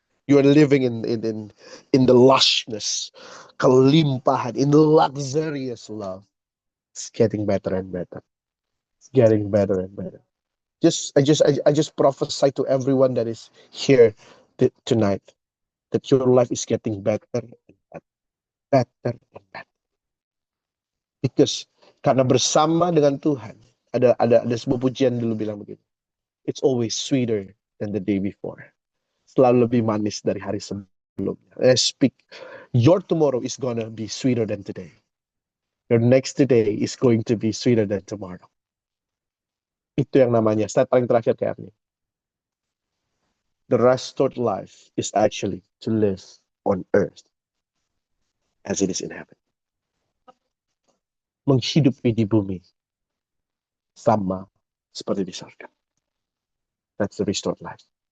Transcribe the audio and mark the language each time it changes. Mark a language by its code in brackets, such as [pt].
[en] You are living in the lushness, [id] kelimpahan, [en] in the luxurious love. It's getting better and better. It's getting better and better. I just prophesy to everyone that is here tonight that your life is getting better and better, better and better. Because [id] karena bersama dengan Tuhan, ada sebuah pujian dulu bilang begini. [en] It's always sweeter than the day before. [id] Selalu lebih manis dari hari sebelumnya. [en] I speak, your tomorrow is gonna be sweeter than today. Your next today is going to be sweeter than tomorrow. [id] Itu yang namanya, start paling terakhir kayak ini. [en] The restored life is actually to live on earth as it is in heaven. [id] Menghidupi di bumi sama seperti di surga. [en] That's the restored life.